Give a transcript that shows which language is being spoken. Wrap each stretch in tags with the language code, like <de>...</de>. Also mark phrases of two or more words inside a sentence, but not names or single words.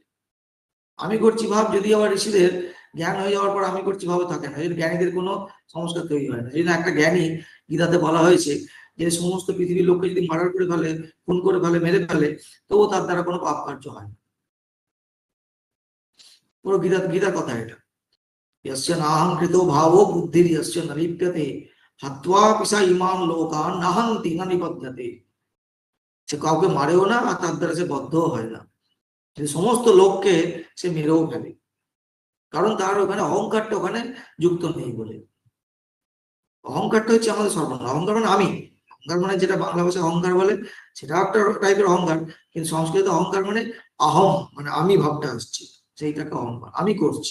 <bn>আমি করছি ভাব যদি আবার ঋষিদের জ্ঞান হয়ে যাওয়ার পর আমি করছি ভাবে থাকে না, এই জ্ঞানীদের কোনো সংস্কার তৈরি হয় না। এই জন্য একটা জ্ঞানী, গীতাতে বলা হয়েছে যে সমস্ত পৃথিবীর লোককে যদি মার্ডার করে ফেলে, খুন করে ফেলে, মেরে ফেলে, তবুও তার দ্বারা কোনো পাপ কার্য হয় না। পুরো গীতার কথা এটা।</bn> <sa>यस्य नाहं कृतो भावो बुद्धिर्यस्य न लिप्यते हत्वा पिसा इमान् लोकान् नाहन्ति न निबध्यते।</sa> <bn>সে কাউকে মারেও না, আর তার দ্বারা সে বদ্ধও হয় না, সমস্ত লোককে সে মেরেও ফেলে, কারণ তার ওখানে অহংকারটা ওখানে যুক্ত নেই বলে। অহংকারটা হচ্ছে আমাদের সর্বনাশ। অহংকার মানে আমি, অহংকার মানে যেটা বাংলা ভাষায় অহংকার বলে, সেটা একটা টাইপের অহংকার, কিন্তু সংস্কৃত অহংকার মানে আহম, মানে আমি ভাবটা আসছে, সেইটাকে অহংকার, আমি করছি।</bn>